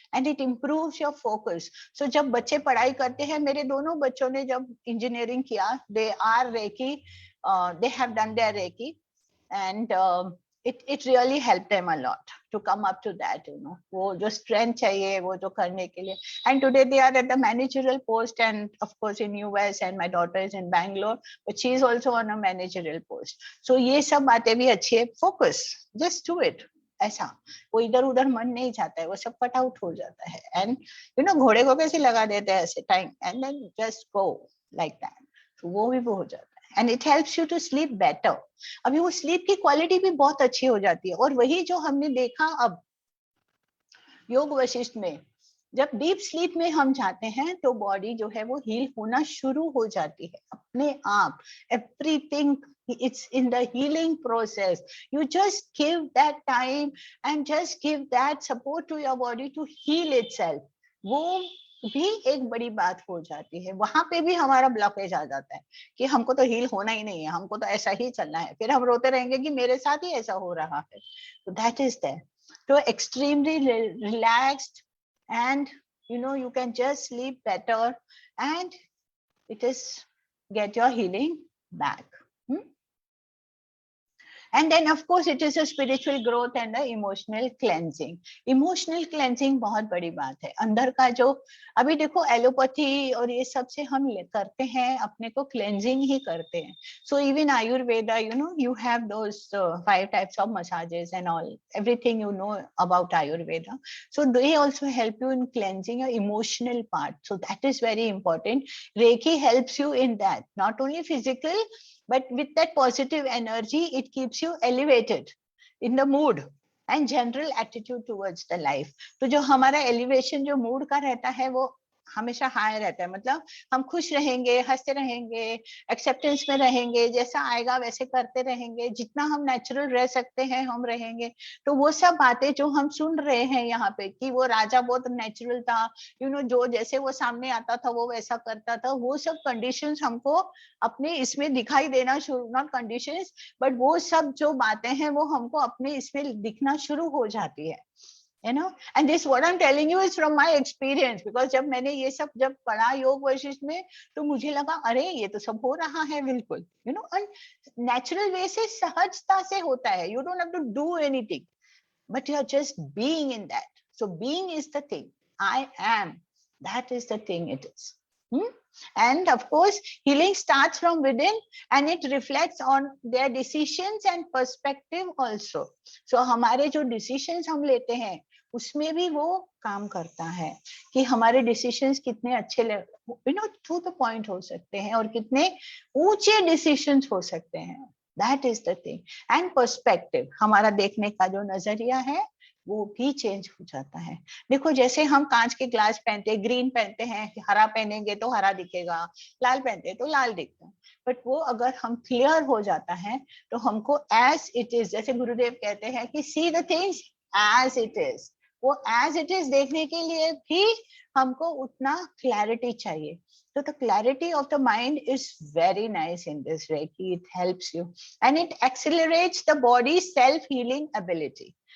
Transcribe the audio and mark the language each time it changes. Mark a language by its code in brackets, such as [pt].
[en] And it improves your focus. So [hi] जब बच्चे पढ़ाई करते हैं, मेरे दोनों बच्चों ने जब इंजीनियरिंग किया, [en] they are Reiki, they have done their Reiki, and it really helped them a lot to come up to that, you know, [hi] वो जो strength चाहिए वो जो करने के लिए. [en] And today they are at the managerial post, and of course in US, and my daughter is in Bangalore, but she is also on a managerial post. [hi] So ये सब बातें भी अच्छी है. [en] Focus, just do it. [hi] ऐसा वो इधर उधर मन नहीं जाता है, वो सब कट आउट हो जाता है. [en] and you know, [hi] घोड़े को कैसे लगा देते हैं ऐसे time, [en] And then just go like that. [hi] तो वो भी वो हो जाता है. [en] And it helps you to sleep better. [hi] अभी वो स्लीप की क्वालिटी भी बहुत अच्छी हो जाती है. और वही जो हमने देखा अब योग वशिष्ठ में, जब डीप स्लीप में हम जाते हैं तो बॉडी जो है वो हील होना शुरू हो जाती है अपने आप. [en] Everything, it's in the healing process. You just give that time and just give that support to your body to heal itself. [hi] वो भी एक बड़ी बात हो जाती है. वहां पे भी हमारा ब्लॉकेज आ जाता है कि हमको तो हील होना ही नहीं है, हमको तो ऐसा ही चलना है. फिर हम रोते रहेंगे कि मेरे साथ ही ऐसा हो रहा है. [en] तो that is there. So extremely relaxed, and you know, you can just sleep better, and it is get your healing back. And then of course it is a spiritual growth and a emotional cleansing. [hi] Emotional cleansing बहुत बड़ी बात है. अंदर का जो अभी देखो allopathy और ये सब से हम करते हैं, अपने को cleansing ही करते हैं. [en] So even Ayurveda, you know, you have those 5 types of massages and all, everything you know about Ayurveda. So they also help you in cleansing your emotional part. So that is very important. Reiki helps you in that, not only physical, but with that positive energy, it keeps you elevated in the mood and general attitude towards the life. [hi] तो जो हमारा elevation जो mood का रहता है वो हमेशा high रहता है. मतलब हम खुश रहेंगे, हंसते रहेंगे, एक्सेप्टेंस में रहेंगे, जैसा आएगा वैसे करते रहेंगे, जितना हम नेचुरल रह सकते हैं हम रहेंगे. तो वो सब बातें जो हम सुन रहे हैं यहाँ पे कि वो राजा बहुत नेचुरल था, यू नो, जो जैसे वो सामने आता था वो वैसा करता था, वो सब कंडीशंस हमको अपने इसमें दिखाई देना शुरू, [en] not conditions but [hi] वो सब जो बातें हैं वो हमको अपने इसमें दिखना शुरू हो जाती है. [en] you know, and this what I'm telling you is from my experience, because [hi] जब मैंने ये सब जब पढ़ा योग वशिष्ठ में, तो मुझे लगा अरे ये तो सब हो रहा है बिल्कुल, [en] you know, and natural way [hi] से सहजता से होता है, [en] you don't have to do anything, but you are just being in that. So being is the thing. I am, that is the thing it is. And of course, healing starts from within, and it reflects on their decisions and perspective also. [hi] So हमारे जो decisions हम लेते हैं, उसमें भी वो काम करता है कि हमारे decisions कितने अच्छे, you know, to the point हो सकते हैं और कितने ऊंचे decisions हो सकते हैं. [en] That is the thing. [hi] And perspective, हमारा देखने का जो नजरिया है वो भी चेंज हो जाता है. देखो जैसे हम कांच के ग्लास पहनते हैं, ग्रीन पहनते हैं, हरा पहनेंगे तो हरा दिखेगा, लाल पहनते हैं तो लाल दिखता है, बट वो अगर हम क्लियर हो जाता है तो हमको एज इट इज, जैसे गुरुदेव कहते हैं कि [en] see the things as it is, [hi] वो एज इट इज देखने के लिए भी हमको उतना क्लैरिटी चाहिए. [en] So the clarity of the mind is very nice in this Reiki. It helps you and it accelerates the body's self-healing ability.